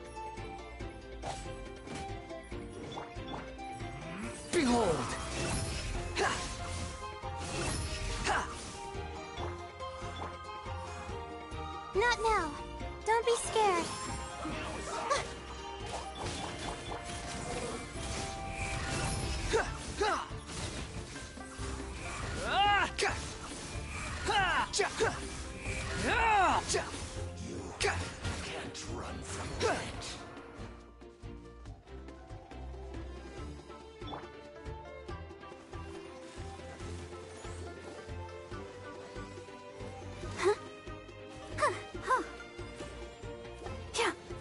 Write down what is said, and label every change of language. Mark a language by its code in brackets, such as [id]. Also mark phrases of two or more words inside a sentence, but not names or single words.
[en] Behold! Ha! Ha! Not now. Don't be scared. Ha! Ha! Ah! Ka! Ha! Ja! Ha! Ah! Ja! Ka! Can't run from it. Yeah.